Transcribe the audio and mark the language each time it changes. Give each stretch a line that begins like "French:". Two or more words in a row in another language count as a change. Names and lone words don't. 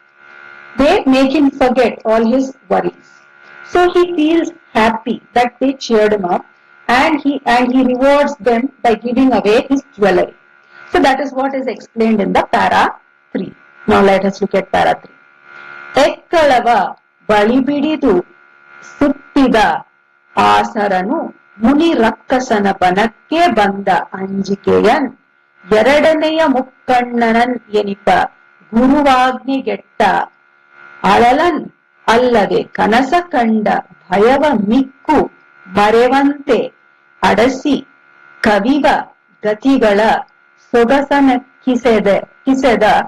English: They make him forget all his worries. So he feels happy that they cheered him up, and he rewards them by giving away his jewelry. So that is what is explained in the para 3. Now let us look at para 3.
Kannada: ಎಕ್ಕಳವ ಬಳಿಬಿಡಿದು ಸುತ್ತಿದ ಆಸರನು ಮುನಿ ರಕ್ಕಸನ ಬನಕ್ಕೆ ಬಂದ ಅಂಜಿಕೆಯನ್ ಎರಡನೆಯ ಮುಕ್ಕಣ್ಣನನ್ ಎನಿಪ ಗುರುವಾಗ್ನಿಗೆಟ್ಟ ಅಳಲನ್ ಅಲ್ಲದೆ ಕನಸ ಕಂಡ ಭಯವ ಮಿಕ್ಕು ಮರೆವಂತೆ ಅಡಸಿ ಕವಿವ ಗತಿಗಳ ಸೊಗಸನ ಕಿಸೆದ